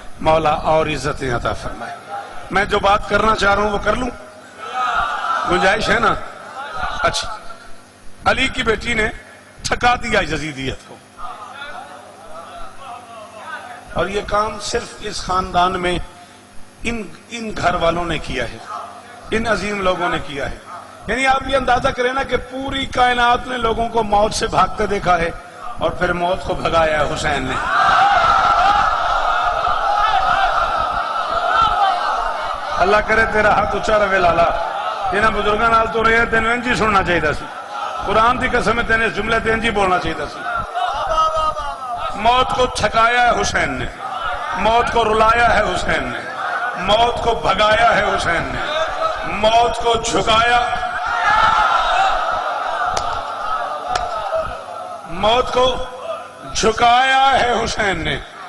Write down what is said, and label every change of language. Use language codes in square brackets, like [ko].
[ur] مولا اور عزتیں عطا فرمائے. میں جو بات کرنا چاہ رہا ہوں وہ کر لوں, گنجائش ہے نا؟ اچھا, علی کی بیٹی نے تھکا دیا یزیدیت کو, اور یہ کام صرف اس خاندان میں ان گھر والوں نے کیا ہے, ان عظیم لوگوں نے کیا ہے. یعنی آپ یہ اندازہ کریں نا کہ پوری کائنات نے لوگوں کو موت سے بھاگتے دیکھا ہے اور پھر موت کو بھگایا ہے حسین نے. اللہ کرے تیرا ہاتھ اچھا رہے لالا. [pa] انہاں بزرگاں نال تو رہے تینوں انج ہی سننا چاہیے سی. قرآن کی قسم ہے تینے اس جملے تے انج ہی بولنا چاہیے سی. [ur] موت کو تھکایا ہے حسین نے, موت کو رلایا ہے حسین نے, موت کو بھگایا ہے حسین نے, موت کو جھکایا, موت کو جھکایا ہے حسین نے.